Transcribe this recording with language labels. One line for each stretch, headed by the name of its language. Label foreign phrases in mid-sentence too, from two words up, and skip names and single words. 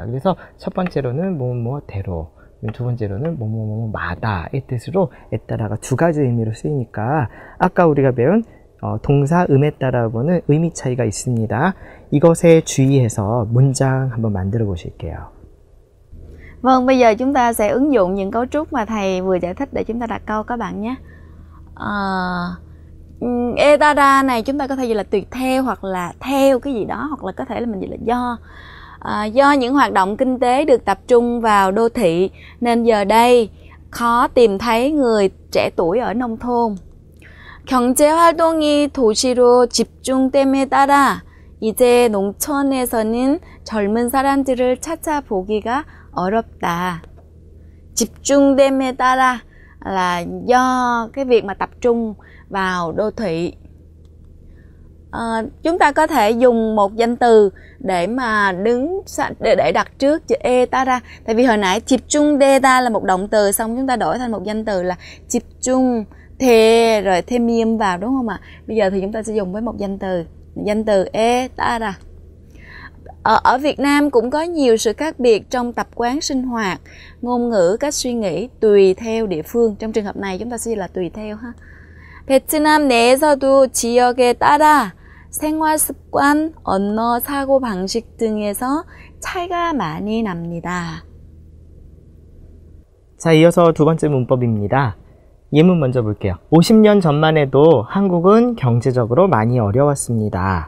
Korean: 그래서 첫 번째로는 뭐뭐대로, 두 번째로는 뭐뭐뭐마다의 뜻으로 에 따라가 두 가지 의미로 쓰이니까 아까 우리가 배운 동사 음에 따라고는 의미 차이가 있습니다. 이것에 주의해서 문장 한번 만들어 보실게요.
Vietnamese: Vâng, bây giờ chúng ta sẽ ứng dụng những cấu trúc mà thầy vừa giải thích để chúng ta đặt câu các bạn nhé. Etara này chúng ta có thể dịch là tùy theo hoặc là theo cái gì đó, hoặc là có thể là mình dịch là do. Do những hoạt động kinh tế được tập trung vào đô thị nên giờ đây khó tìm thấy người trẻ tuổi ở nông thôn.
Korean: 경제 활동이 도시로 집중됨에 따라 이제 농촌에서는 젊은 사람들을 찾아보기가 어렵다. 집중됨에 따라
Vietnamese: là do cái việc mà tập trung vào đô thị. Chúng ta có thể dùng một danh từ để mà để đặt trước chữ etara. Tại vì hồi nãy
Korean: 집중 되다
Vietnamese: là một động từ, xong chúng ta đổi thành một danh từ là 집중 thế rồi thêm miêm vào, đúng không ạ? Bây giờ thì chúng ta sẽ dùng với một danh từ etara. Ở Việt Nam cũng có nhiều sự khác biệt trong tập quán sinh hoạt, ngôn ngữ, cách suy nghĩ tùy theo địa phương. Trong trường hợp này chúng ta sẽ là tùy theo ha.
Korean: 베트남 내에서도 지역에 따라 생활 습관, 언어, 사고 방식 등에서 차이가 많이 납니다. 자, 이어서 두 번째 문법입니다. 예문 먼저 볼게요. 50년 전만 해도 한국은 경제적으로 많이 어려웠습니다.